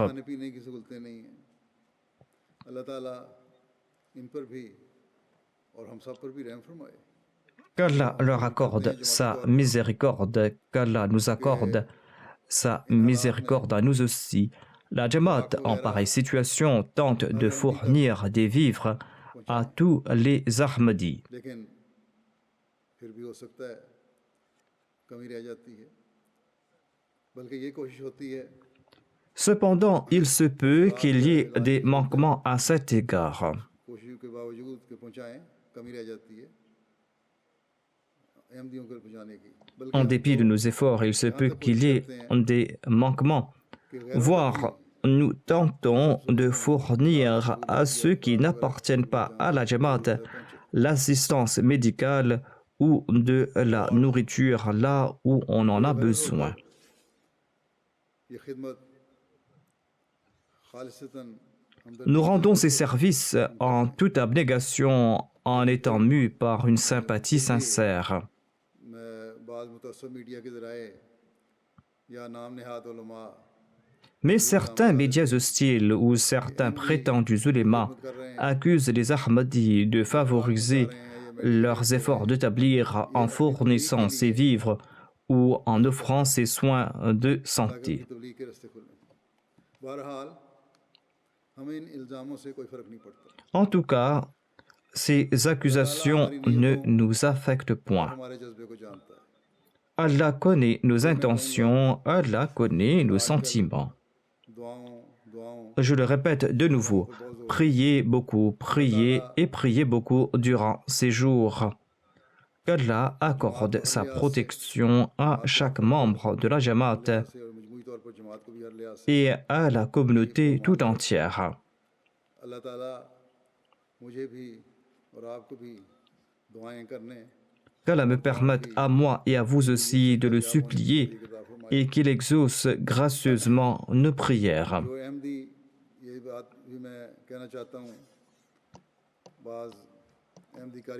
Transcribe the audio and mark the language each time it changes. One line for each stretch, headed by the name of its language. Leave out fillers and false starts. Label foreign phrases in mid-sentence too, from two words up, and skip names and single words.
Urdu: کھانے پینے کی سہولتیں نہیں ہیں اللہ تعالیٰ ان پر بھی اور ہم سب پر بھی رحم فرمائے
French: Qu'Allah leur accorde sa miséricorde, qu'Allah nous accorde sa miséricorde à nous aussi. La Jamaat, en pareille situation, tente de fournir des vivres à tous les Ahmadis.
Urdu: لیکن پھر بھی ہو سکتا ہے کمی رہ جاتی ہے، بلکہ یہ کوشش ہوتی ہے
French: Cependant, il se peut qu'il y ait des manquements à cet égard.
Urdu: کوشش کے باوجود کے پہنچائیں، کمی رہ جاتی ہے احمدیوں کو پہنچانے کی، بلکہ
French: En dépit de nos efforts, il se peut qu'il y ait des manquements, voire nous tentons de fournir à ceux qui n'appartiennent pas à la Jamaat l'assistance médicale ou de la nourriture là où on en a besoin.
Urdu: یہ خدمت خالصتاً
French: Nous rendons ces services en toute abnégation, en étant mus par une sympathie sincère.
Urdu: بعض متعصب میڈیا کے ذرائع یا نام نہاد علما
French: Mais certains médias hostiles ou certains prétendus ulémas accusent les Ahmadis de favoriser leurs efforts d'établir en fournissant ses vivres ou en offrant ses soins de santé.
Urdu: تبلیغ کے راستے کھلے. بہرحال ہمیں ان الزاموں سے کوئی فرق نہیں پڑتا,
French: En tout cas, ces accusations ne nous affectent point.
Urdu: ہمارے جذبے کو جانتا ہے.
French: Allah connaît nos intentions, Allah connaît nos sentiments.
Urdu: दुआओं
French: Je le répète de nouveau, priez beaucoup, priez et priez beaucoup durant ces jours. Qu'Allah accorde sa protection à chaque membre de la Jamaat
Urdu: سے اور مجموعی طور پر جماعت کو بھی ہر لحاظ سے
French: et à la communauté tout entière.
Urdu: اللہ تعالیٰ مجھے بھی اور آپ کو بھی دعائیں کرنے
French: Qu'Allah me permette à moi et à vous aussi de le supplier et qu'il exauce gracieusement nos prières.
Urdu: جو احمدی یہ بات بھی میں کہنا چاہتا ہوں، بعض احمدی قاری